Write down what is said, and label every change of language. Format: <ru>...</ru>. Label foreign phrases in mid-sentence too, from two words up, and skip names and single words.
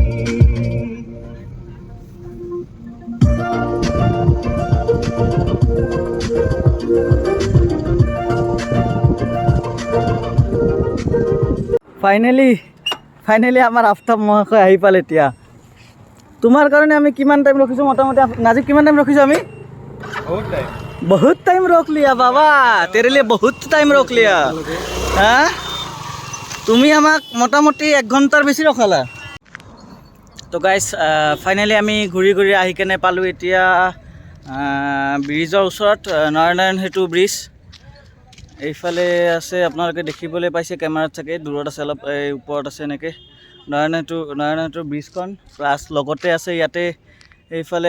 <as>ফাইনেলি আমাৰ আফতাব মহাশয় আহি পালে এতিয়া তোমাৰ কাৰণে আমি কিমান টাইম ৰখিছোঁ মোটামুটি নাজিব কিমান টাইম ৰখিছোঁ আমি বহুত টাইম</as> <hi>रोक लिया बाबा तेरे लिए बहुत टाइम रोक लिया</hi> <as>হা তুমি আমাক মোটামুটি 1 ঘণ্টাৰ বেছি ৰখালা তো গাইজ ফাইনেলি আমি ঘূৰি ঘূৰি আহি কেনে পালোঁ এতিয়া ব্ৰিজৰ ওচৰত নাৰায়ণ সেতু ব্ৰিজ এইফালে আছে আপোনালোকে দেখিবলৈ পাইছে কেমেৰাত চাগে দূৰত আছে অলপ এই ওপৰত আছে এনেকৈ নাৰায়ণ সেতু ব্ৰিজখন প্লাছ লগতে আছে ইয়াতে এইফালে</as>